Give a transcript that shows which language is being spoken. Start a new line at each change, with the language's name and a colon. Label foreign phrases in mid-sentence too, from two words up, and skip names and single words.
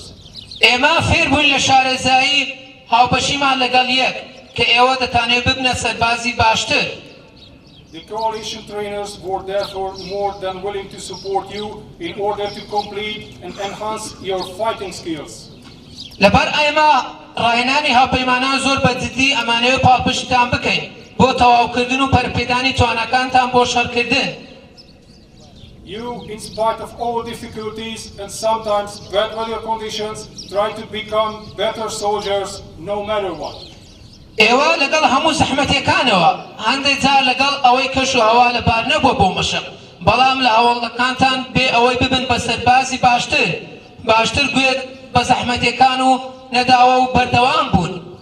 Central Kurdish: ئێمە فێر بووین لە شارەزایی هاوبەشیمان لەگەڵ یەک کە ئێوە دەتانێت ببنە سەربازی باشتر.
English: The coalition trainers were therefore more than willing to support you in order to complete and enhance your fighting skills.
Central Kurdish: لەبەر ئێمە ڕاهێنانی هاوپەیمانان زۆر بەجددی ئەمانەوێت پاڵپشتتان بکەین بۆ تەواوکردن و پەرپێدانی توانەکانتان بۆ شەڕکردن.
English: You, in spite of all difficulties and sometimes bad weather conditions, try to become better soldiers no matter what.
Central Kurdish: ئێوە لەگەڵ هەموو زەحمەتەکانەوە هەندێک جار لەگەڵ ئەوەی کەش و هەوا لەبار نەبووە بۆ مەشق بەڵام لە هەوڵەکانتان بێ ئەوەی ببن بە سەربازی باشتر گوێت بە زەحمەتەکان و نەداوە و بەردەوام بوون